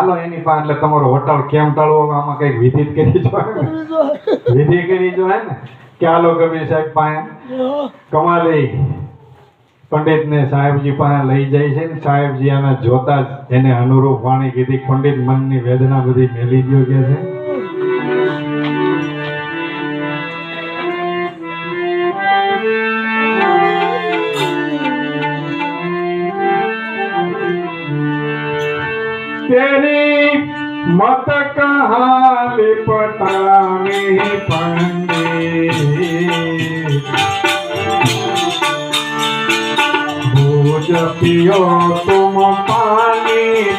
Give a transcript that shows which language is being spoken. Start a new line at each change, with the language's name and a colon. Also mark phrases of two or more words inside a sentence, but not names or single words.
Gujarati: હાલો એની પાસે એટલે તમારો વટાળ કેમ ટાળવો આમાં કઈક વિધિ કરી જો, વિધિ કરી જો હે ને કે હાલો કબીર સાહેબ પાસે. કમાલી પંડિતને સાહેબજી પાસે લઈ જાય છે ને સાહેબજી આને જોતા જ એને અનુરૂપ વાણી કીધી. પંડિત મનની વેદના બધી મેલી ગયો કે છે.
Hindi: तेरी मत कहाँ लिपटानी पंडित, भोज पियो तुम पानी